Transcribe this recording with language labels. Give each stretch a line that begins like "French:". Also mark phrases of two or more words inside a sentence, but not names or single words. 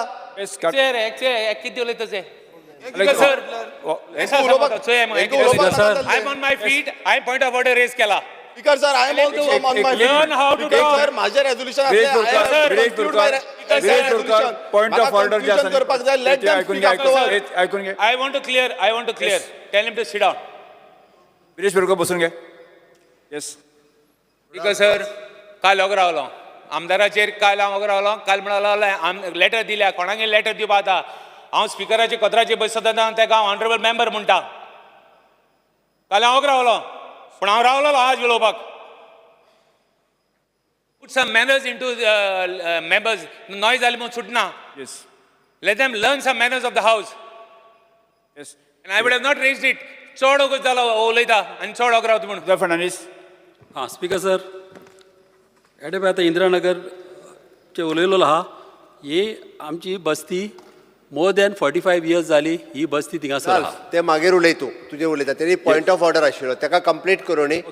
Konkani: किती उलयता ते सर
English: I on my feet
Konkani: हांवें
English: point of order
Konkani: रेज केला.
English: Speaker sir I am also on my feet sir म्हाजें रेजोल्युशन point of order
Konkani: जे आसा करपाक जाय
English: let them speak afterward.
Konkani: ऐकून घे.
English: I want to clear tell him to sit down.
Konkani: विरेश बोरकर बसून घे. येस स्पीकर सर काल वगैरे रावलो आमदाराचेर काल हांव वगैरे रावलो काल म्हणून लेटर दिल्या कोणाक लेटर दिवपा आता हांव स्पीकराचे कत्राचेर बसतना तेका हांव
English: honorable member
Konkani: म्हणटा. काल हांव वगैरे रावलो पूण हांव रावलो आज उलोवपाक.
English: Put some manners into members.
Konkani: Noise जाली म्हणून सुटना.
English: Yes. Let them learn some manners of the house. Yes. And I would have not raised it.
Konkani: चड वगत जालो उलयता आनी चड वगैरे रावता म्हणून. फडणवीस. हां स्पीकर सर एडे पळय आतां इंदिरानगरचे उलयलो आहा ही आमची बस्ती
English: more than 45 years
Konkani: जाली ही बस्ती थिंगासर आहा. ते मागीर उलय तूं तुजें उलयता तेणी
English: point of order
Konkani: आशिल्लो ताका कंप्लीट करूं न्ही.